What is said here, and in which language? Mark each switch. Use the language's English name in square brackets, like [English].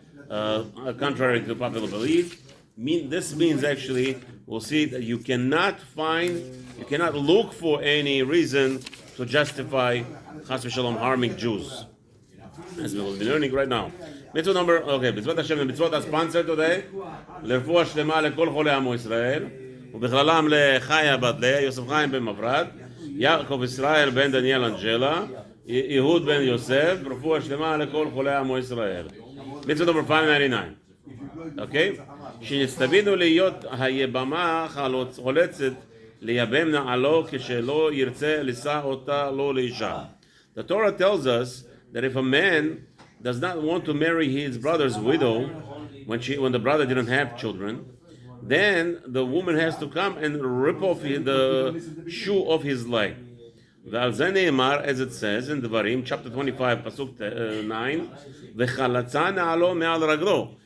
[English] Contrary to popular belief, this means actually, we'll see that you cannot look for any reason to justify chas v'shalom harming Jews, as we will be learning right now. Mitzvah number, Mitzvot Hashem, the mitzvot are sponsored today. [Hebrew] לרפואה שלמה לכל חולי עמו ישראל, ובכללם לחיה בת לאה, יוסף חיים בן מברד, יעקב ישראל בן דניאל אנג'לה, יהוד בן יוסף, רפואה שלמה לכל חולי עמו ישראל. [English] Mitzvah number 599. Okay? [Hebrew] שנצטווינו להיות היבמה חולצת לייבם נעלו כשלא ירצה לשא אותה לא לאישה. [English] The Torah tells us that if a man does not want to marry his brother's widow when the brother didn't have children, then the woman has to come and rip off the shoe of his leg. [Hebrew] ועל זה נאמר, [English] as it says in Devarim, chapter 25, pasuk 9, [Hebrew] וחלצה נעלו מעל רגלו.